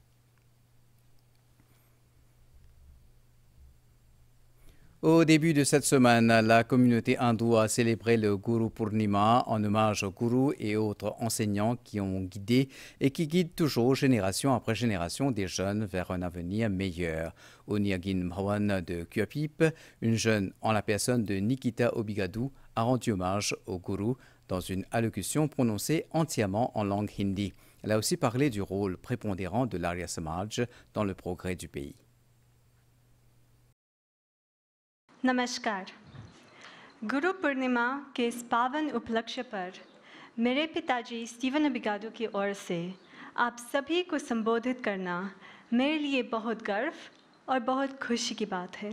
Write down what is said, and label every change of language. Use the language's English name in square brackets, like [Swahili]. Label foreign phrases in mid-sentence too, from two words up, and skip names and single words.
[French] Au début de cette semaine, la communauté hindoue a célébré le Guru Purnima en hommage aux gourous et autres enseignants qui ont guidé et qui guident toujours génération après génération des jeunes vers un avenir meilleur. Au Nyagin Bhawan de Kuapip, une jeune en la personne de Nikita Obigadou a rendu hommage aux gourous dans une allocution prononcée entièrement en langue hindi. Elle a aussi parlé du rôle prépondérant de l'Arya Samaj dans le progrès du pays. [Hindi] नमस्कार। गुरु पूर्णिमा के इस पावन उपलक्ष्य पर मेरे पिताजी स्टीवन अबिगाडू की ओर से आप सभी को संबोधित करना मेरे लिए बहुत गर्व और बहुत खुशी की बात है।